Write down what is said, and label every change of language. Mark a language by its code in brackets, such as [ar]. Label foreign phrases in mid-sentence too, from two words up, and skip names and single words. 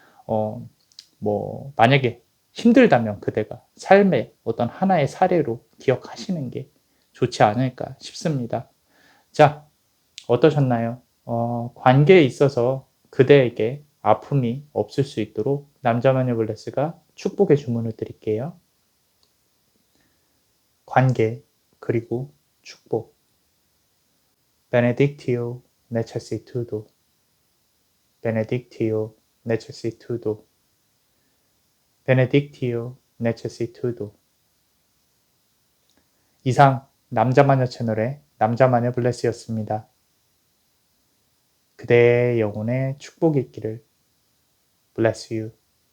[ko] 만약에 힘들다면 그대가 삶의 어떤 하나의 사례로 기억하시는 게 좋지 않을까 싶습니다. 자, 어떠셨나요? 관계에 있어서 그대에게 아픔이 없을 수 있도록 남자마녀 블레스가 축복의 주문을 드릴게요. 관계 그리고 축복. [la] Benedictio necessitudo. Benedictio necessitudo. Benedictio necessitudo. [ko] 이상 남자마녀 채널의 남자마녀 블레스였습니다. 그대의 영혼에 축복이 있기를. [en] Bless you.